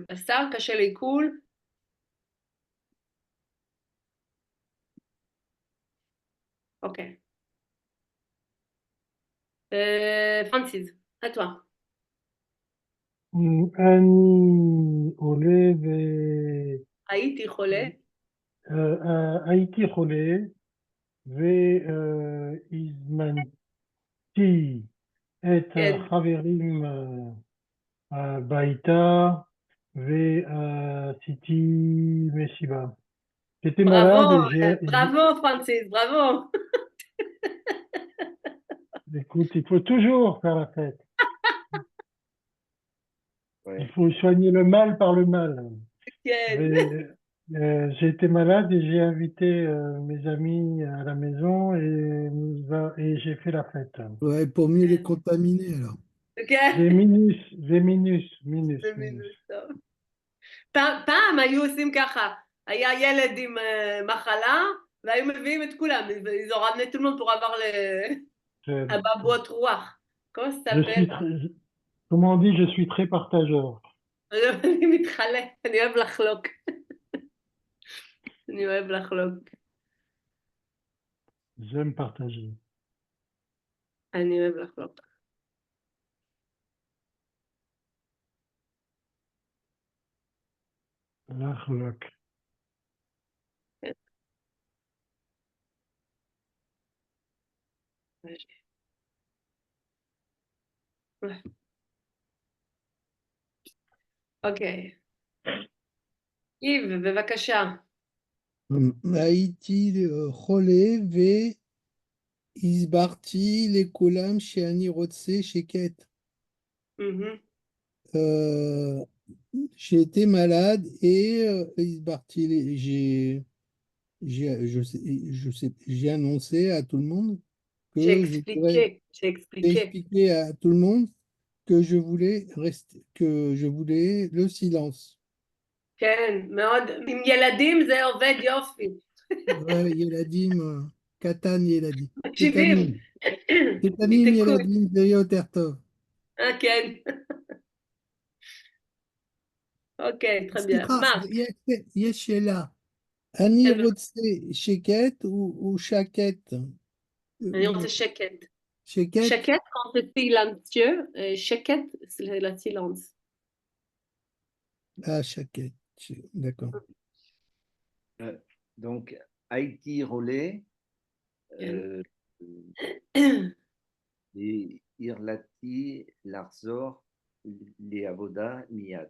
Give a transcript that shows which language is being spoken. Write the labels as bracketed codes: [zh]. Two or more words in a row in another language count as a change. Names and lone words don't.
[he] בשר קשה לעיכול. אוקיי. פרנסיס, [fr] à toi. [he] אני עולה הייתי חולה. הייתי חולה והזמנתי את החברים הביתה ועשיתי מסיבה. [fr] J'étais malade et j'ai... Bravo, Francis, bravo. Écoute, il faut toujours faire la fête. Ouais. Il faut soigner le mal par le mal. Okay. J'ai été malade et j'ai invité mes amis à la maison et j'ai fait la fête. Ouais, pour mieux les contaminer alors. Okay. [he] זה מינוס. טוב. פעם היו עושים ככה, היה ילד עם מחלה, והיו מביאים את כולם, [fr] ils ont ramené tout le monde pour avoir le אבעבועות רוח. Comment ça s'appelle? Comment on dit, je suis très partageur. [he] אני מתחלק, אני אוהב לחלוק. אני אוהב לחלוק. [fr] J'aime partager. [he] אני אוהב לחלוק. לחלוק. אוקיי. איב, בבקשה. הייתי חולה והסברתי לכולם שאני רוצה שקט. [fr] J'ai été malade et j'ai j'ai annoncé à tout le monde que j'ai j'ai expliqué à tout le monde que je voulais le silence. [he] כן, מאוד, עם ילדים זה עובד יופי. ילדים, קטן ילדים. מקשיבים. קטנים ילדים זה יותר טוב. כן. אוקיי, [fr] très bien. [he] סליחה, יש שאלה. אני רוצה שקט או שקט? אני רוצה שקט. שקט? שקט, [fr] quand c'est silencieux, שקט, c'est le silence. Ah, שקט, d'accord. Donc, Haïti Rollet, et Irlati, Larzor, les Avoda, Niad.